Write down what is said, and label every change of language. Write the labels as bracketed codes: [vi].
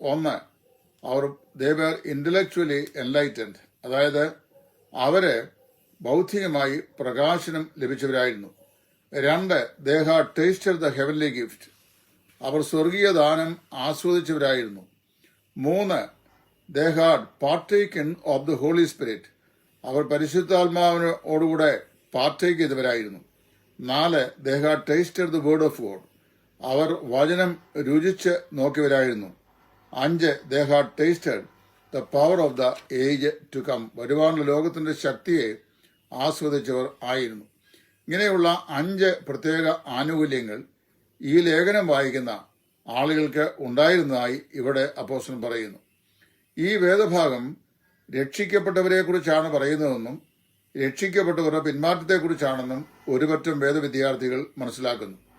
[ml] 1, our [en] they were intellectually enlightened, [ml] അതായത് അവര് ബൗദ്ധികമായി പ്രകാശനം ലഭിച്ചവരായിരുന്നു. [en] 2, they had tasted the heavenly gift, [ml] അവർ സ്വർഗീയ ദാനം ആസ്വദിച്ചവരായിരുന്നു. [en] 3, they had partaken of the Holy Spirit, [ml] our പരിശുദ്ധാത്മാവിനോടുകൂടെ partake ചെയ്തവരായിരുന്നു. [en] 4, they had tasted the word of God, [ml] അവർ വചനം രുചിച്ച് നോക്കിയവരായിരുന്നു. [en] 5, they had tasted the power of the age to come, [ml] വരുവാനുള്ള ലോകത്തിന്റെ ശക്തിയെ ആസ്വദിച്ചവർ ആയിരുന്നു. ഇങ്ങനെയുള്ള 5 പ്രത്യേക ആനുകൂല്യങ്ങൾ ഈ ലേഖനം വായിക്കുന്ന ആളുകൾക്ക് ഉണ്ടായിരുന്നതായി ഇവിടെ അപ്പോസ്തലൻ പറയുന്നു. ഈ വേദഭാഗം രക്ഷിക്കപ്പെട്ടവരെ കുറിച്ചാണ് പറയുന്നതെന്നും രക്ഷിക്കപ്പെട്ടവരുടെ പിന്മാറ്റത്തെക്കുറിച്ചാണെന്നും ഒരുപറ്റം വേദവിദ്യാർത്ഥികൾ മനസ്സിലാക്കുന്നു.